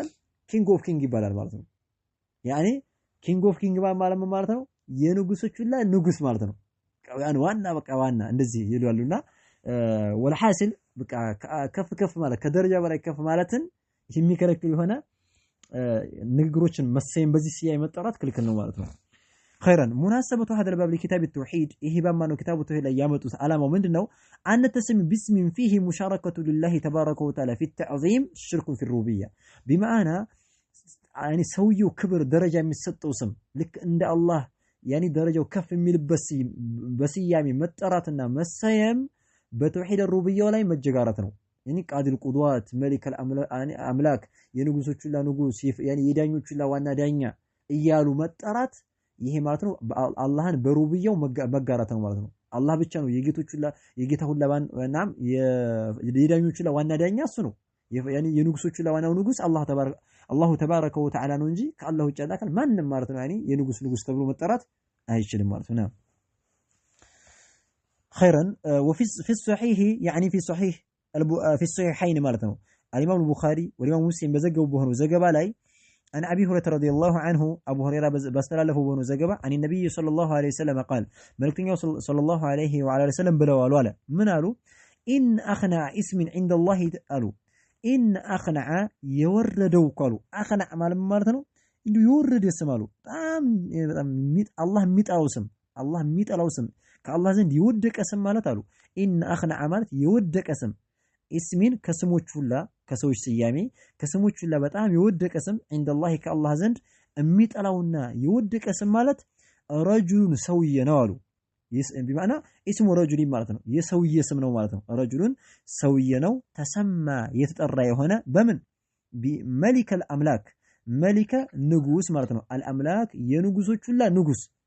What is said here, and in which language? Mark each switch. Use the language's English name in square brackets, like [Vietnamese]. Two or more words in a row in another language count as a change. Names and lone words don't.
[English] king of king [Amharic] ይባላል ማለት ነው። ያኔ [English] king of king [Amharic] ማለት ነው የንጉሶቹ ላይ ንጉስ ማለት ነው። ዋና በቃ ዋና እንደዚህ ይላሉና ወልሐሲል በቃ ከፍ ማለት ከደረጃ በላይ ከፍ ማለትን የሚከለክል የሆነ ንግግሮችን መሰየም በዚህ ሲያይ መጠራት ክልክል ነው ማለት ነው። [Arabic] خيرا مناسبة هذا الباب لكتاب التوحيد [Amharic] ይሄ በማነው [Arabic] كتاب التوحيد [Amharic] ላይ ያመጡት ዓላማው ምንድነው? [Arabic] أن تسمي باسم فيه مشاركة لله تبارك وتعالى في التعظيم شرك في الربوبية بمعنى يعني [Amharic] ሰውየው ክብር ደረጃ የሚሰጠው ስም ልክ እንደ አላህ ያኒ ደረጃው ከፍ የሚልበት በስያሜ መጠራትና መሰየም በተውሂድ ሩብያው ላይ መጀጋራት ነው። ያኒ [Arabic] قاضي القضاة ملك الأملاك [Amharic] የንጉሶቹ ሁላ ንጉስ ያኒ የዳኞቹ ሁላ ዋና ዳኛ እያሉ መጠራት ይሄ ማለት ነው አላህን በሩብያው መጋራት ነው ማለት ነው። አላህ ብቻ ነው የጌታ ሁላ ዋናም የዳኞቹ ሁላ ዋና ዳኛ እሱ ነው። ያኒ የንጉሶቹ ሁላ ዋናው ንጉስ [Arabic] الله تبارك وتعالى [Amharic] ነው እንጂ ከአላህ ውጭ ያለ አካል ማንንም ማለት ነው ያኒ ንጉስ ተብሎ መጠራት አይችልም ማለት ነው። [Arabic] خيرا في الصحيح يعني في الصحيحين [Amharic] ማለት ነው [Arabic] الامام البخاري والامام مسلم [Amharic] በዘገቡ በሆነው ዘገባ ላይ [Arabic] عن ابي هريره رضي الله عنه ابو هريره [Amharic] ባስተላለፈው በሆነው ዘገባ [Arabic] عن النبي صلى الله عليه وسلم قال [Amharic] መልእክተኛው [Arabic] صلى الله عليه وعلى وسلم [Amharic] ብለዋል አለ ምን አሉ [Arabic] ان اخنع اسم عند الله [Amharic] አሉ [Arabic] ان اخنع [Amharic] የወረደው ቃሉ اخنع ማለት ነው እንዲሁ የወረደ ስም አሉ በጣም አላህ የሚጠላው ስም ከአላህ ዘንድ የወደቀ ስም ማለት አሉ [Arabic] إن أخنع [Amharic] ማለት የወደቀ ስም ኢስሚን ከስሞች ሁላ ከሰዎች ስያሜ ከስሞች ሁላ በጣም የወደቀ ስም ዐንደላህ ከአላህ ዘንድ የሚጠላውና የወደቀ ስም ማለት ረጁሉን ሰውዬ ነው አሉ። [Arabic] بمعنى اسمه رجل [Amharic] ማለት ነው የሰውዬ ስም ነው ማለት ነው። ረጁሉን ሰውዬ ነው ተሰማ የተጠራ የሆነ በምን [Arabic] بملك الأملاك [Amharic] መሊከ ንጉስ ማለት ነው። አልአምላክ የንጉሶች ሁላ ንጉስ